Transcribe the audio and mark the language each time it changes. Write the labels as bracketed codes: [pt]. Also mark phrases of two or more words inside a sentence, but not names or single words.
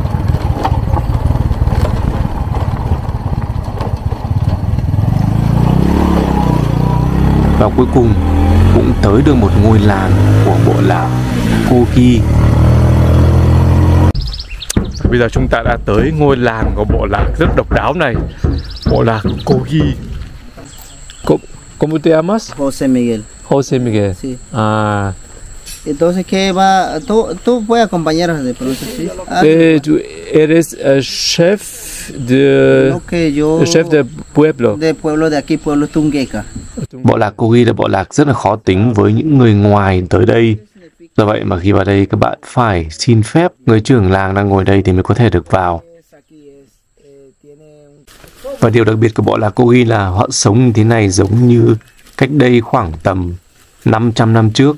[vi] Và cuối cùng cũng tới được một ngôi làng của bộ lạc Kogi. Bây giờ chúng ta đã tới ngôi làng của bộ lạc rất độc đáo này, bộ lạc Kogi. [es] ¿Cómo te llamas? José Miguel. José Miguel. Sí. Ah. Entonces, ¿qué va? Tú puedes acompañarnos de pronto, ¿sí? Tú eres chef No, que yo... chef de pueblo. De pueblo de aquí, pueblo Tungueca. [vi] Bộ lạc Kogi là bộ lạc rất là khó tính với những người ngoài tới đây. Do vậy mà khi vào đây các bạn phải xin phép người trưởng làng đang ngồi đây thì mới có thể được vào. Và điều đặc biệt của bộ lạc Kogi là họ sống như thế này giống như cách đây khoảng tầm 500 năm trước.